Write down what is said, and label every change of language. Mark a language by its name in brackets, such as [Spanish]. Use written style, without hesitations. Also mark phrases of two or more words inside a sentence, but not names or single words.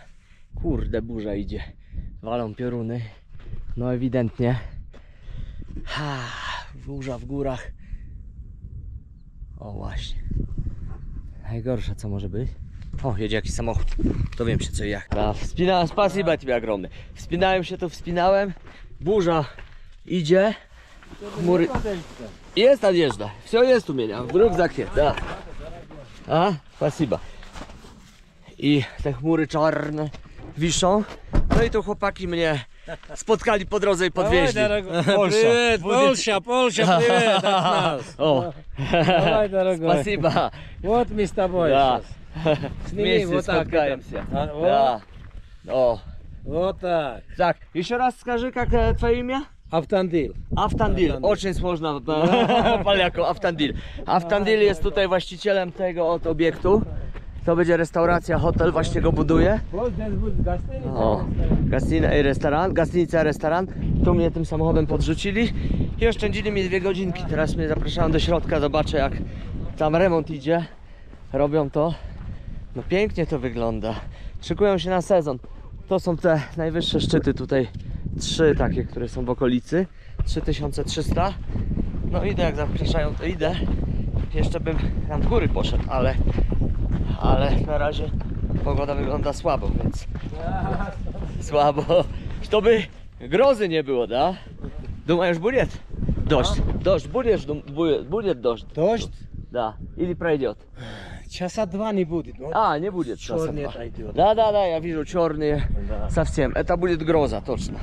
[Polish] Kurde, burza idzie. Walą pioruny. No ewidentnie. Burza w górach. O właśnie. Najgorsza co może być. O, jedzie jakiś samochód. Dowiem się co i jak. Wspinałem, [Russian] spasiba тебе огромное. [Polish] Wspinałem się, to wspinałem. Burza idzie. Chmury. [Russian] Jest одежда. Все есть у меня. В рюкзаке, да. Спасибо. [Polish] I te chmury czarne wiszą. No i tu chłopaki mnie spotkali po drodze i podwieźli. [Russian] Привет, Польша, привет от нас. O, Давай, дорогой. спасибо. Вот мы с тобой Да. сейчас. Сними Вместе вот так. споткаемся. Вот, Да. O, вот так. [Polish] tak. Jeszcze raz [Russian] скажи, как [Polish] twoje imię? [Russian] Автандил. Автандил, очень сложно Polaku, Автандил. [Polish] Автандил jest tutaj właścicielem tego oto obiektu To będzie restauracja, hotel, właśnie go buduje. [Russian] Вот здесь будет гостиница. [Polish] O, gastina i restaurant, gastynica, restaurant. Tu mnie tym samochodem podrzucili i oszczędzili mi 2 godzinki. Teraz mnie zapraszają do środka, zobaczę jak tam remont idzie. Robią to. No pięknie to wygląda. Szykują się na sezon. To są te najwyższe szczyty tutaj. 3 takie, które są w okolicy. 3300. No idę, jak zapraszają, to idę. Jeszcze bym tam w góry poszedł, ale na razie pogoda wygląda słabo, więc słabo. [Russian] Чтобы грозы не было, да? Думаешь, будет дождь? Дождь, будет дождь? Дождь? Да. Или пройдет? Часа 2 не будет. Вот А, не будет. часа черный 2. отойдет. Да, я вижу черные Да. совсем. Это будет гроза, точно.